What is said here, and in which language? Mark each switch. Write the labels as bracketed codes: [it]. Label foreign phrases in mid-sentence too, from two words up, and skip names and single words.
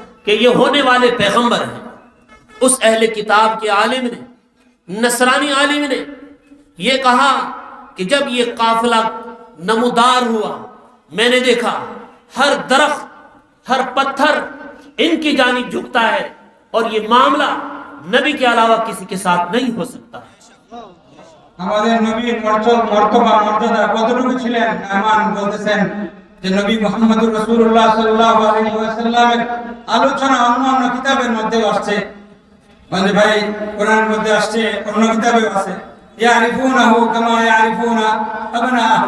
[ur] کہ یہ ہونے والے پیغمبر ہیں. اس اہل کتاب کے عالم نے، نصرانی عالم نے یہ کہا کہ جب یہ قافلہ نمودار ہوا، میں نے دیکھا ہر درخت، ہر پتھر ان کی جانب جھکتا ہے، اور یہ معاملہ نبی کے علاوہ کسی کے ساتھ نہیں ہو سکتا. [bn] আমাদের নবীর মর্তবা মর্যাদা কতটুকু ছিলেন, ইমাম বলতেছেন যে নবী [ar] محمد رسول الله صلى الله عليه وسلمের [bn] আলোচনা অন্য কিতাবের মধ্যে আসছে, মানে ভাই কোরআনের মধ্যে আসছে, অন্য কিতাবেও আছে, [ar] يعرفونه كما يعرفون أبناءه.